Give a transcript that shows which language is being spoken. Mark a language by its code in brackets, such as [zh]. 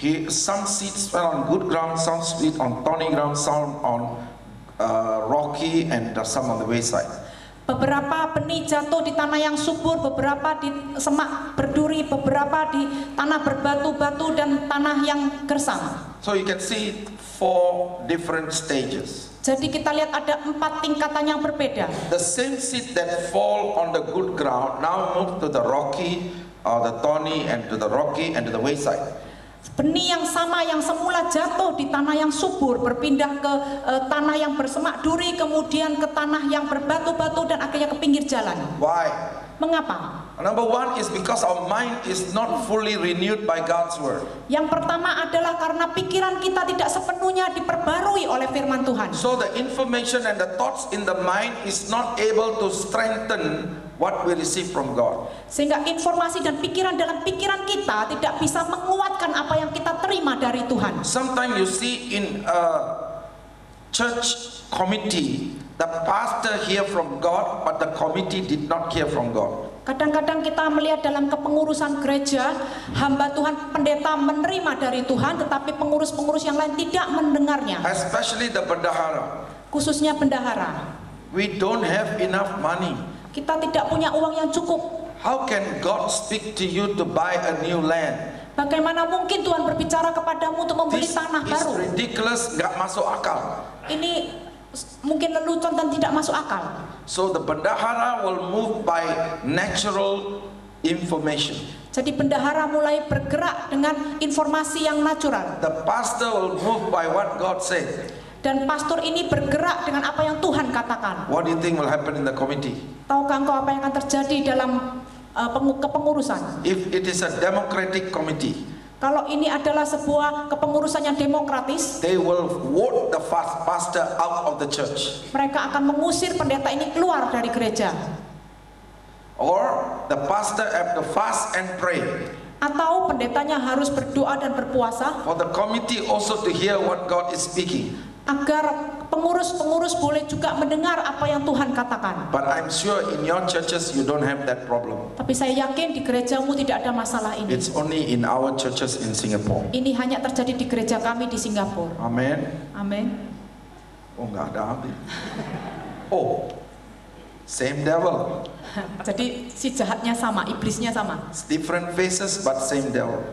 [en] Some seeds fell on good ground, some seeds on thorny ground, some on rocky, and some on the wayside. [id] Beberapa benih jatuh di tanah yang subur, beberapa di semak berduri, beberapa di tanah berbatu-batu dan tanah yang gersang. [en] So you can see 4 different stages. [id] Jadi kita lihat ada 4 tingkatan yang berbeda. [en] The same seed that fall on the good ground now move to the rocky, the thorny, and to the rocky, and to the wayside. [id] Benih yang sama yang semula jatuh di tanah yang subur berpindah ke tanah yang bersemak duri, kemudian ke tanah yang berbatu-batu dan akhirnya ke pinggir jalan. [en] Why? [id] Mengapa? [en] Number 1 is because our mind is not fully renewed by God's word. [id] Yang pertama adalah karena pikiran kita tidak sepenuhnya diperbarui oleh firman Tuhan. [en] So the information and the thoughts in the mind is not able to strengthen what we receive from God. [id] Sehingga informasi dan pikiran dalam pikiran kita tidak bisa menguatkan apa yang kita terima dari Tuhan. [en] Sometimes you see in a church committee, the pastor hear from God, but the committee did not hear from God. [id] Kadang-kadang kita melihat dalam kepengurusan gereja, hamba Tuhan pendeta menerima dari Tuhan, tetapi pengurus-pengurus yang lain tidak mendengarnya. [en] Especially the bendahara. [id] Khususnya bendahara. [en] We don't have enough money. [id] Kita tidak punya uang yang cukup. [en] How can God speak to you to buy a new land? [id] Bagaimana mungkin Tuhan berbicara kepadamu untuk membeli tanah [en] This is [id] baru? [en] ridiculous, [id] nggak masuk akal. Ini mungkin lelucon dan tidak masuk akal. [en] So the bendahara will move by natural information. [id] Jadi bendahara mulai bergerak dengan informasi yang natural. [en] The pastor will move by what God said. [id] Dan pastor ini bergerak dengan apa yang Tuhan katakan. [en] What do you think will happen in the committee? [id] Tahukah engkau apa yang akan terjadi dalam kepengurusan? [en] If it is a democratic committee, [id] Kalau ini adalah sebuah kepengurusan yang demokratis, [en] they will vote the pastor out of the church. [id] mereka akan mengusir pendeta ini keluar dari gereja. [en] Or the pastor have to fast and pray. [id] Atau pendetanya harus berdoa dan berpuasa [en] For the committee also to hear what God is speaking. [id] agar pengurus-pengurus boleh juga mendengar apa yang Tuhan katakan. [en] But I'm sure in your churches you don't have that problem. [id] Tapi saya yakin di gerejamu tidak ada masalah ini. [en] It's only in our churches in Singapore. [id] Ini hanya terjadi di gereja kami di Singapura. [en] Amen. [id] Amin. Oh, nggak ada amin. Oh, [en] same devil. [id] Jadi si jahatnya sama, iblisnya sama. [en] It's different faces but same devil.